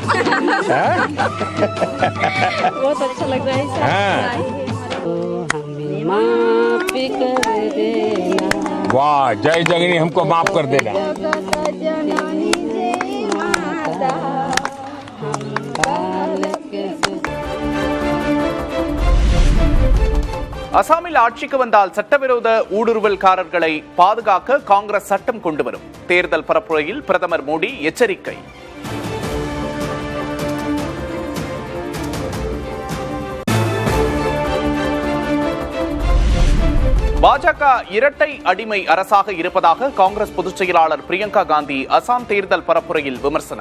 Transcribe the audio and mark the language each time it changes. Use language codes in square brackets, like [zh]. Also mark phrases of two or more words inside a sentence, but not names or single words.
[hi] बहुत अच्छा लग रहा है। माफ कर देना। वाह, जय जगनी हमको माफ कर देना। जननी जय माता, हम बालक [ta] அசாமில் ஆட்சிக்கு வந்தால் சட்டவிரோத ஊடுருவல்காரர்களை பாதுகாக்க காங்கிரஸ் சட்டம் கொண்டு வரும். தேர்தல் பரப்புரையில் பிரதமர் மோடி எச்சரிக்கை. பாஜக இரட்டை அடிமை அரசாக இருப்பதாக காங்கிரஸ் பொதுச் செயலாளர் பிரியங்கா காந்தி அசாம் தேர்தல் பரப்புரையில் விமர்சனம்.